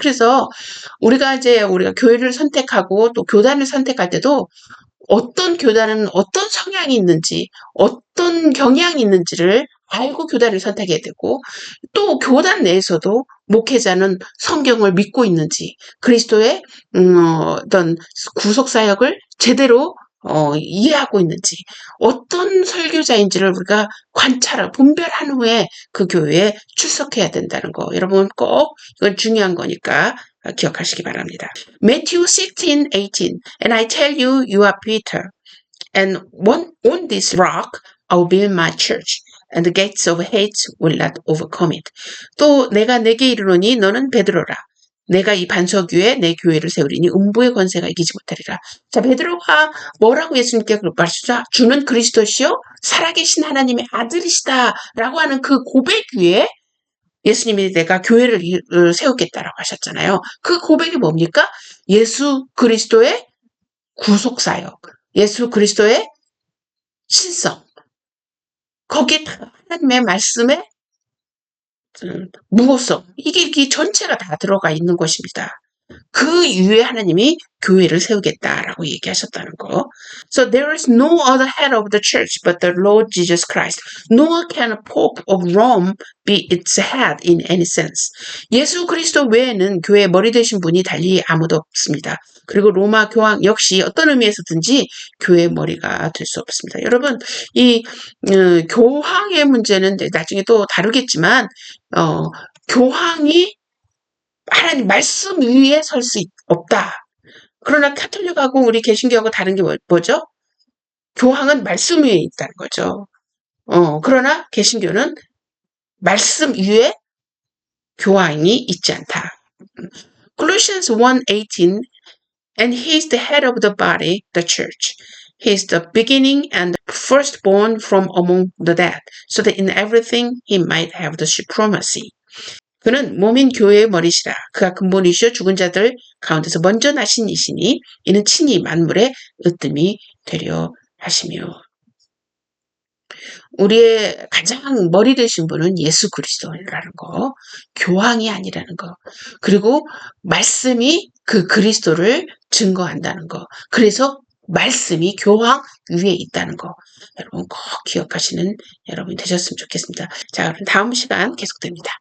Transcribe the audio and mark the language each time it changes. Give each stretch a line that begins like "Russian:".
Korean: 그래서 우리가 교회를 선택하고 또 교단을 선택할 때도 어떤 교단은 어떤 성향이 있는지, 어떤 경향이 있는지를 알고 교단을 선택해야 되고, 또 교단 내에서도 목회자는 성경을 믿고 있는지, 그리스도의 어떤 구속사역을 제대로 이해하고 있는지, 어떤 설교자인지를 우리가 분별한 후에 그 교회에 출석해야 된다는 거. 여러분 꼭 이건 중요한 거니까 기억하시기 바랍니다.
English: Matthew 16:18. And I tell you, you are Peter, and on this rock I will build my church, and the gates of hate will not overcome it.
Korean: 또 내가 내게 이르노니 너는 베드로라. 내가 이 반석 위에 내 교회를 세우리니 음부의 권세가 이기지 못하리라. 자, 베드로가 뭐라고 예수님께 말씀하시죠? 주는 그리스도시요 살아계신 하나님의 아들이시다라고 하는 그 고백 위에 예수님이 내가 교회를 세우겠다라고 하셨잖아요. 그 고백이 뭡니까? 예수 그리스도의 구속사역, 예수 그리스도의 신성, 거기에 하나님의 말씀의 무호성, 이게 전체가 다 들어가 있는 것입니다. 그 이후에 하나님이 교회를 세우겠다라고 얘기하셨다는 거.
English: So there is no other head of the church but the Lord Jesus Christ. Nor can a Pope of Rome be its head in any sense.
Korean: 예수 그리스도 외에는 교회의 머리 되신 분이 달리 아무도 없습니다. 그리고 로마 교황 역시 어떤 의미에서든지 교회의 머리가 될 수 없습니다. 여러분, 이 교황의 문제는 나중에 또 다루겠지만 교황이 하나님 말씀 위에 설 수 없다. 그러나 카톨릭하고 우리 개신교하고 다른 게 뭐죠? 교황은 말씀 위에 있다는 거죠. 그러나 개신교는 말씀 위에 교황이 있지 않다.
English: Colossians 1:18 And he is the head of the body, the church. He is the beginning and the firstborn from among the dead, so that in everything he might have the supremacy.
Korean: 그는 몸인 교회의 머리시라. 그가 근본이시여 죽은 자들 가운데서 먼저 나신 이시니 이는 친히 만물의 으뜸이 되려 하시며. 우리의 가장 머리 되신 분은 예수 그리스도라는 거, 교황이 아니라는 거, 그리고 말씀이 그 그리스도를 증거한다는 거, 그래서 말씀이 교황 위에 있다는 거, 여러분 꼭 기억하시는 여러분이 되셨으면 좋겠습니다. 자, 그럼 다음 시간 계속됩니다.